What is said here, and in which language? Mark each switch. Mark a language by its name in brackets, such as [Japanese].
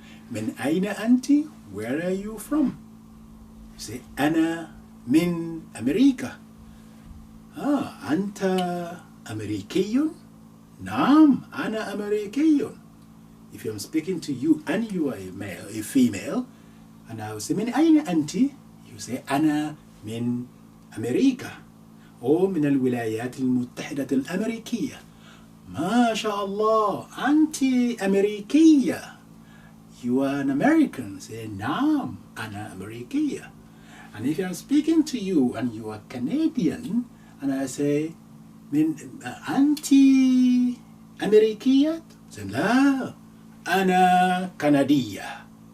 [Arabic] Min aina anti, [English] where are you from? You say, [Arabic] ana min America. Ah, anta Amerikiyun? Naam, ana Amerikiyun. [English] If I'm speaking to you and you are a male, a female, and I will say, [Arabic] min aina anti? [English] You say, [Arabic] ana min America. أو من الولايات المتحدة الأمريكية. ما شاء الله, أنت أمريكية. [English] You are an American. Say, [Arabic] نعم, أنا أمريكية. [English] And if I'm speaking to you and you are Canadian, and I say, [Arabic] أنت أمريكية? Say, لا, أنا كندية.